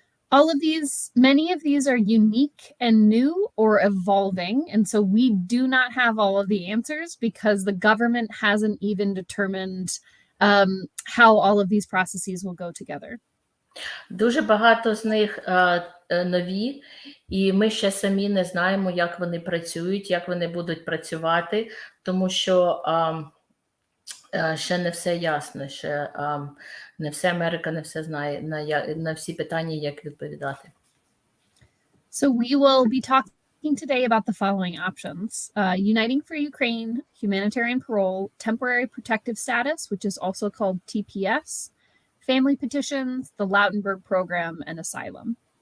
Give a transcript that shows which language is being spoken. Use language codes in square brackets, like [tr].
[en] Many of these are unique and new or evolving, and so we do not have all of the answers because the government hasn't even determined how all of these processes will go together. [uk] Дуже багато з них нові, і ми ще самі не знаємо, як вони працюють, як вони будуть працювати, тому що ще не все ясно, ще не все Америка не все знає на всі питання, як відповідати. [en] So we will be talking today about the following options: Uniting for Ukraine, humanitarian parole, temporary protective status, which is also called TPS, family petitions, the Lautenberg program, and asylum.